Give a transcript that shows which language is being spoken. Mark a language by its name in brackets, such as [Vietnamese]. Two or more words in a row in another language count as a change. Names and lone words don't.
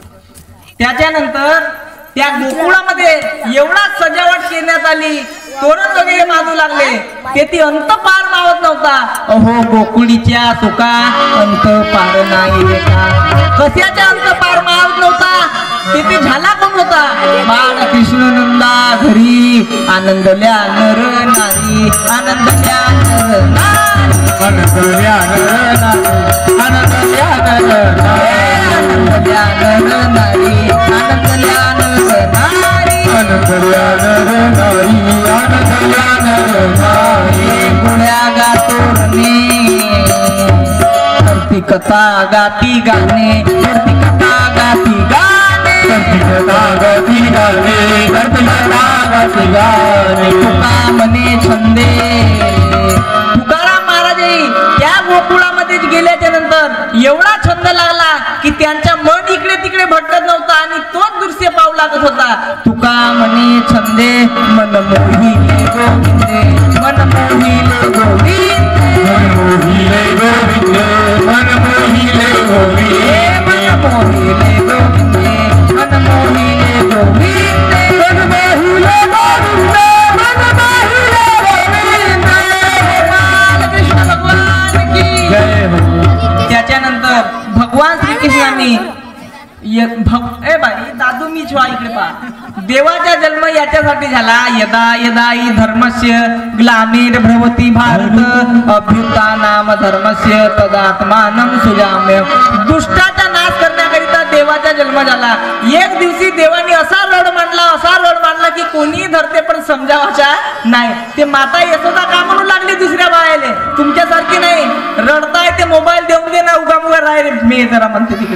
[Marathi] त्याच्यानंतर त्या गोकुळामध्ये एवढा सजावट करण्यात आली, तोरण वगैरे बांधू लागले, ते अंत पार मावत नव्हता. अहो गोकुळीच्या सुका अंत पार नाही का. कशाचा अंत पार मावत नव्हता, ते झाला कोण होता. बाळ कृष्ण नंदा घरी आनंदल्या नर नारी, आनंदल्या नर नारी, आनंदल्या नर नारी, आनंदल्या नर नारी, आनंदल्या नर नारी, आनंदल्या नर नारी, आनंदल्या नर नारी, आनंदल्या नर नारी. गुण्या गातोरणे करती कथा गाती गाणे, करती कथा गाती गाणे, करती कथा गाती गाणे, करती कथा गाती गाणे. तुका मने छंदे. तुकाराम महाराजही त्या गोकुळामध्ये गेल्याच्या नंतर एवढा छंद लागला की त्यांच्या मन इकडे तिकडे भटकत नव्हता आणि तोच दृश्य पाहू लागत होता. तुका मने छंदे मन मोहिले गोविंदे, मन मोहिले गोविंद, मन मोहिले गोविंद, मन मोहिले गोविंदे, मन मोहिले गोविंदे, मन मोहिले गोविंदे, मन मोहिले गोविंदे, मन मोहिले गोविंदे. [Hindi] बालकृष्ण भगवान की जय हो. [Marathi] त्याच्यानंतर भगवान श्रीकृष्णांनी बाई दादू मी छवा इकडे पहा. देवाचा जन्म याच्यासाठी झाला. [Sanskrit] यदा यदा हि धर्मस्य ग्लामीर भवति भारत अभ्युत्थानाम धर्मस्य तदात्मानं सुजाम्य. [Marathi] दुष्टाचा नाश करण्याकरिता देवाचा जन्म झाला. एक दिवशी देवाने असा रड मांडला की कोणी धरते पण समजावाचा नाही. ते माता यशोदा का म्हणू लागली दुसऱ्या बायाले, तुमच्यासारखी नाही. रडताय ते मोबाईल देऊन दे ना, उगा राहिले मी जरा म्हणते तिकडे.